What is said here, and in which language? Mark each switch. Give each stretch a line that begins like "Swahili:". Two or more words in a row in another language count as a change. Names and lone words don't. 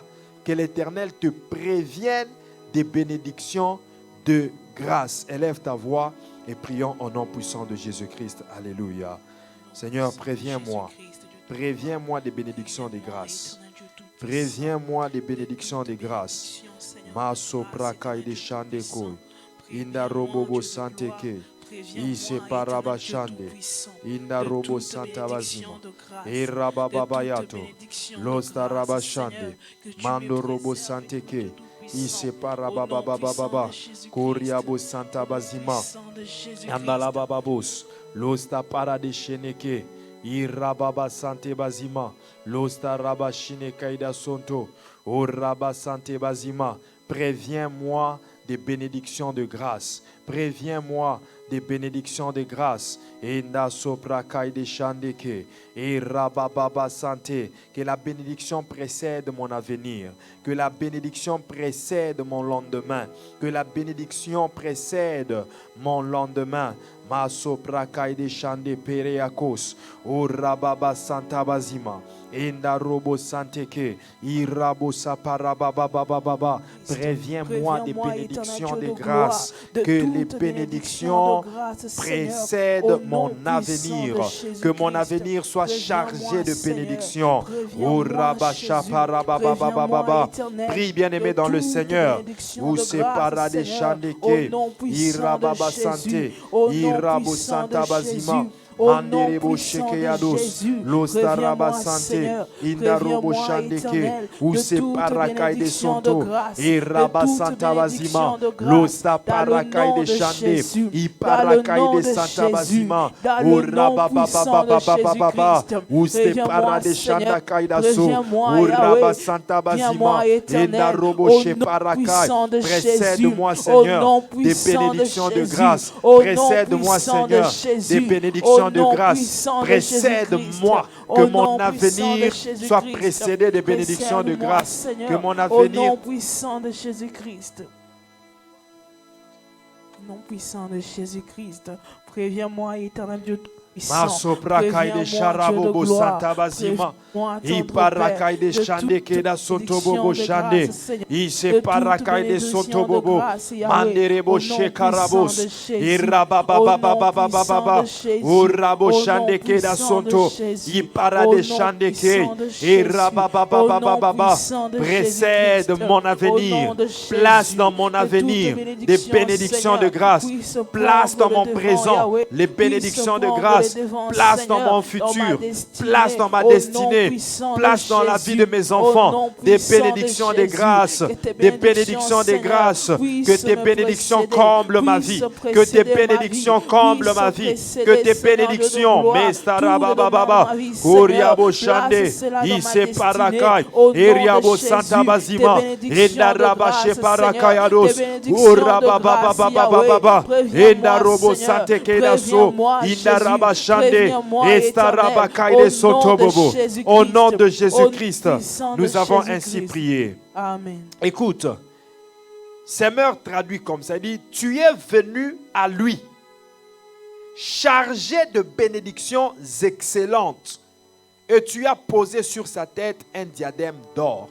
French: Que l'Éternel te prévienne des bénédictions de grâce. Élève ta voix et prions au nom puissant de Jésus-Christ. Alléluia. Seigneur, préviens-moi. Préviens-moi des bénédictions de grâce. Préviens-moi des bénédictions de grâce. Maso prakai de chandeko. Inda robobo santeke. Ise parabashande. Inda robo santabazima. Erabababayato. Losta rabashande. Mando robo santeke. Ise parabababababa. Koriabo santabazima. Andalabababos. Losta paradesheneke. Irababa sante bazima. Losta rabashine kaida sonto. O raba sante bazima. Préviens-moi des bénédictions de grâce. Préviens-moi des bénédictions de grâce. Enda sopra kaide shandeke. Et rabababa santé. Que la bénédiction précède mon avenir. Que la bénédiction précède mon lendemain. Que la bénédiction précède mon lendemain. Ma sopra kaide shande pereakos. O rababa santa bazima. Enda robo santeke. Irabo saparabababababa. Préviens-moi des bénédictions de grâce. Que les bénédictions précèdent mon avenir. Que mon avenir soit chargé de bénédictions. Oh rabasha parabababababa. Prie bien-aimé dans le Seigneur. Ou se parade chandeke. Irababa santé. Irabo santa bazima. Manderebo shekeyados, lostaraba santé, indarobo shandeke, ou se parakai de sonto, et raba santa bazima, losta parakai de shande, i parakai de santa bazima, ou raba baba, ou se para de shanda kaidaso, ou raba santa bazima, et narobo she parakai, précède-moi Seigneur, des bénédictions de grâce, précède-moi Seigneur, des bénédictions de grâce, précède-moi, que mon avenir soit précédé des bénédictions de grâce, que mon avenir... Au nom puissant de Jésus-Christ. Au nom puissant de Jésus-Christ, préviens-moi, éternel Dieu puissant, préviens-moi, Dieu de gloire, préviens-moi, I parakai de shande keda soto bobo shande. I se parakai de soto bobo. Manderebo shekarabos. I rabababababababa. Urabo shande keda soto. I parade shande ke. I rababababababa. Précède mon avenir. Place dans mon avenir des bénédictions de grâce. Place dans mon présent les bénédictions de grâce. Place dans mon futur. Place dans ma destinée. Place dans la vie de mes enfants des bénédictions de grâce, des bénédictions de grâce, que tes bénédictions comblent ma vie, que tes bénédictions comblent ma vie, que tes bénédictions, Mestarabababa, Uriabo Shande, Ise Parakai, Eriabo Santa Bazima, Endarabashe Parakayados, Urabababababa, Endarobo Sante Kedaso, Indarabashande, Estarabakai de Sotobobo. Au nom de Jésus-Christ, nous avons ainsi prié. Amen. Écoute, Semeur traduit comme ça, il dit, tu es venu à lui, chargé de bénédictions excellentes, et tu as posé sur sa tête un diadème d'or.